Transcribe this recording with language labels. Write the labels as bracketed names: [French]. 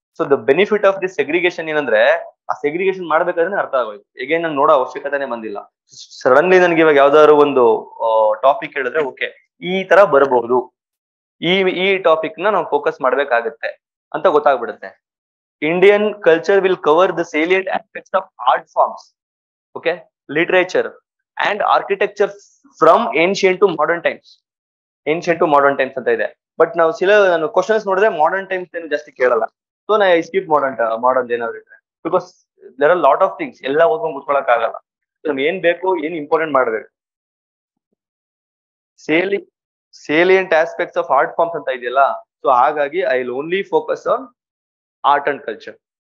[Kannada] So the benefit of this segregation ಏನಂದ್ರೆ, ಆ segregation ಮಾಡ್ಬೇಕಾದ್ರೆ ಅರ್ಥ ಆಗೋಯ್ತು. ಹೇಗೆ ನಂಗೆ ನೋಡೋ ಅವಶ್ಯಕತೆನೇ ಬಂದಿಲ್ಲ. ಸಡನ್ಲಿ ನನ್ಗೆ ಇವಾಗ ಯಾವ್ದಾದ್ರು ಒಂದು ಟಾಪಿಕ್ ಹೇಳಿದ್ರೆ ಓಕೆ ಈ ತರ ಬರಬಹುದು, ಈ ಟಾಪಿಕ್ ನ ನಾವು ಫೋಕಸ್ ಮಾಡ್ಬೇಕಾಗತ್ತೆ ಅಂತ ಗೊತ್ತಾಗ್ಬಿಡುತ್ತೆ. [English] Indian culture will cover the salient aspects of art forms, okay, literature and architecture from ancient to modern times. Ancient to modern times [Kannada] ಅಂತ ಇದೆ. ಬಟ್ ನಾವು ನಾನು ಕ್ವಶನ್ಸ್ ನೋಡಿದ್ರೆ ಮಾಡರ್ನ್ ಟೈಮ್ಸ್ ಏನು ಜಾಸ್ತಿ ಕೇಳಲ್ಲ. ಸೊ ನಾ ಸ್ಕಿಪ್ ಮಾಡರ್ನ್ ಏನಾದ್ರು ಇದ್ರೆ, [English] because there are lot of things, [Kannada] ಎಲ್ಲ ಓದ್ಕೊಂಡು ಕೂತ್ಕೊಳಕ್ ಆಗಲ್ಲ. ನಮ್ಗೆ ಏನ್ ಬೇಕು, ಏನ್ ಇಂಪಾರ್ಟೆಂಟ್ ಮಾಡ್ಬೇಕು. [English] salient aspects of art forms [Kannada] ಅಂತ ಇದೆಯಲ್ಲ, [English] So ಹಾಗಾಗಿ I will only focus on art and culture.